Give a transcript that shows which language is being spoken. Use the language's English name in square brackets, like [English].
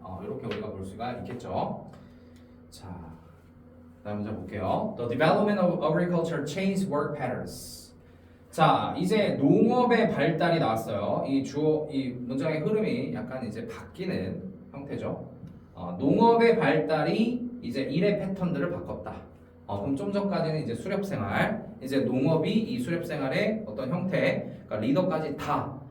[Korean] 이렇게 우리가 볼 수가 있겠죠. 자, 다음 문제 볼게요. [English] The development of agriculture changed work patterns. [Korean] 자, 이제 농업의 발달이 나왔어요. 이 문장의 흐름이 약간 이제 바뀌는 형태죠. 농업의 발달이 이제 일의 패턴들을 바꿨다. 그럼 좀 전까지는 이제 수렵생활, 이제 농업이 이 수렵생활의 어떤 형태, 그러니까 리더까지 다